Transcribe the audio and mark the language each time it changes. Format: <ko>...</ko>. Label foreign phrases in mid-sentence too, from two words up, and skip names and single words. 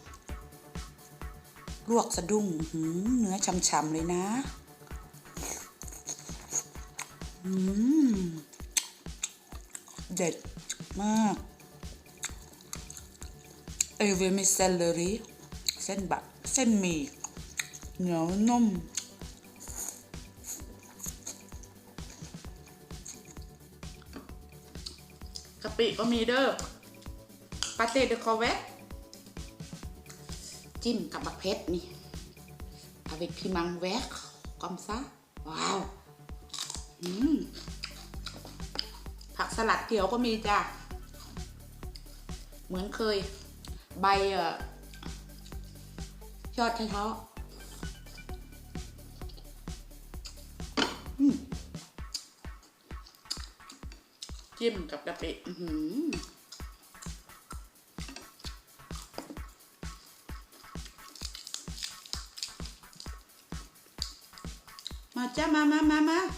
<th>ลวกสะดุ้งเนื้อฉ่ำๆเลยนะเด็ดมากเวอร์มิเซลเลอรี่เส้นหมี่เหนียวนุ่ม กะปิก็มีเด้อปาเต้เดคอเวตจิ้มกับบักเพชรนี่</th> <fr>avec piment vert comme ça</fr> <th>ว้าว ผักสลัดเขียวก็มีจ้ะเหมือนเคยใบยอดไชเท้าจิ้มกับกะปิมาจ้ามา</th>